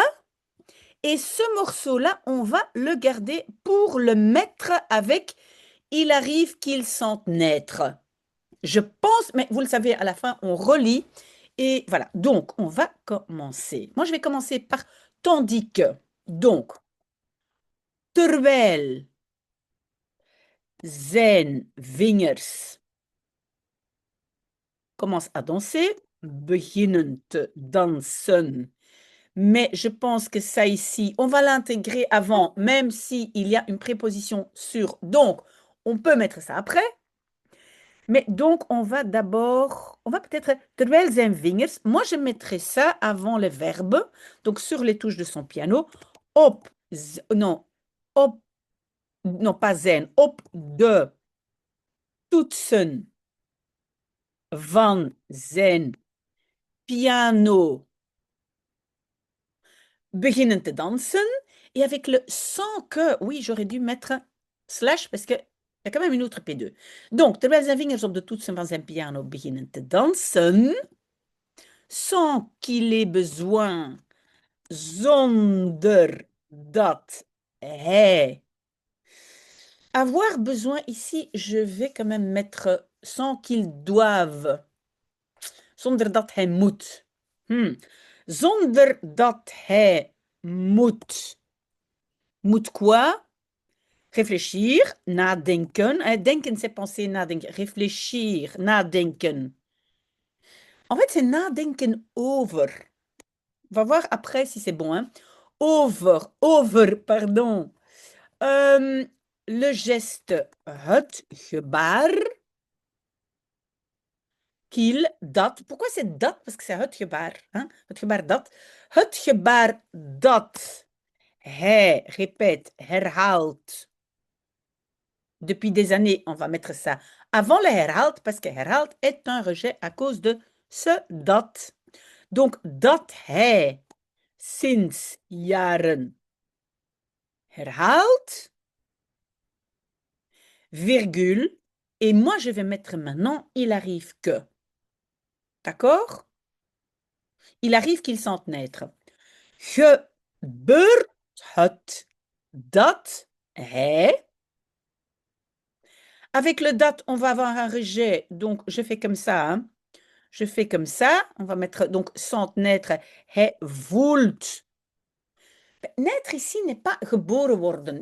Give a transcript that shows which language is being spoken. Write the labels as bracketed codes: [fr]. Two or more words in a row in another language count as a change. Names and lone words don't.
[fr] Et ce morceau-là, on va le garder pour le mettre avec il arrive qu'il sente naître. Je pense, mais vous le savez, à la fin, on relit. Et voilà, donc on va commencer. Moi, je vais commencer par tandis que. Donc, [nl] terwijl zijn vingers [fr] commencent à danser, [nl] beginnen te dansen. [fr] Mais je pense que ça ici, on va l'intégrer avant, même s'il y a une préposition sur. Donc, on peut mettre ça après. Mais donc, on va d'abord, on va peut-être, [nl] terwijl zijn vingers, [fr] moi je mettrai ça avant le verbe, donc sur les touches de son piano, non, op, non pas zijn, [nl] op de toetsen van zijn piano beginnen te dansen. [fr] Et avec le sans que, oui, j'aurais dû mettre slash parce qu'il y a quand même une autre P2. Donc, [nl] terwijl zijn vingers op de toetsen van zijn piano beginnen te dansen, [fr] sans qu'il ait besoin, [nl] zonder dat hij. [fr] Avoir besoin ici, je vais quand même mettre sans qu'il doive, [nl] zonder dat hij moet. Zonder dat hij moet. [fr] Moet quoi? Réfléchir, [nl] nadenken. Denken, [fr] c'est penser, nadenken. Réfléchir, nadenken. [nl] En fait, c'est nadenken over. [fr] On va voir après si c'est bon. Hein. Over, pardon. Le geste, [nl] het gebaar. [fr] Qu'il, dat. Pourquoi c'est dat? Parce que c'est [nl] het gebaar. [fr] Hein? [nl] Het gebaar dat. Het gebaar dat hij, [fr] répète, herhaalt. Depuis des années, on va mettre ça avant le herhaalt, parce que herhaalt est un rejet à cause de ce dat. [nl] Donc, dat hij sinds jaren herhaalt, [fr] virgule, et moi je vais mettre maintenant, il arrive que. D'accord? Il arrive qu'il sente naître. [nl] Gebeurt het dat hij. [fr] Avec le dat, on va avoir un rejet. Donc, je fais comme ça. Hein. Je fais comme ça. On va mettre donc sent naître. [nl] Hij voelt. [fr] Naître ici n'est pas [nl] geboren worden.